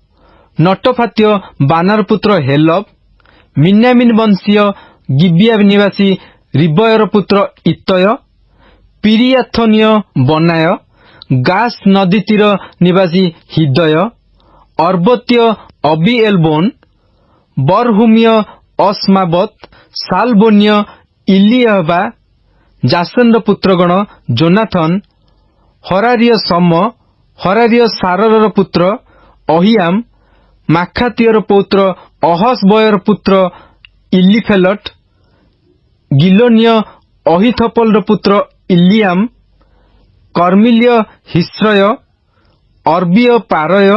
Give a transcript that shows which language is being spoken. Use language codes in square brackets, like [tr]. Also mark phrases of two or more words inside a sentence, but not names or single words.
[or] ନଟଫାତ୍ୟ ବାନାର ପୁତ୍ର ହେଲବ, ମିନ୍ୟାମିନ ବଂଶୀୟ ଗିବିୟା ନିବାସୀ ରିବୟର ପୁତ୍ର ଇତୟ, ପିରିୟାଥନୀୟ ବନାୟ, ଗାସ ନଦୀ ତୀର ନିବାସୀ ହିଦୟ, ଅର୍ବତ୍ୟ ଅବିଏଲବୋନ, ବରହୁମିୟ ଅସ୍ମାବତ, ସାଲବୋନ୍ୟ ଇଲିୟାବା, ଜାସେନର ପୁତ୍ରଗଣ ଯୋନାଥନ, ହରାରିୟ ସମ, ହରାରିୟ ସାରର ପୁତ୍ର ଅହିଆମ, ମାଖାତିୟର ପୌତ୍ର ଅହସବୟର ପୁତ୍ର ଇଲିଫେଲଟ, ଗିଲୋନିୟ ଅହିଥପଲର ପୁତ୍ର ଇଲିଆମ, କର୍ମିଲିୟ ହିସ୍ରୟ, ଅର୍ବିୟ ପାରୟ,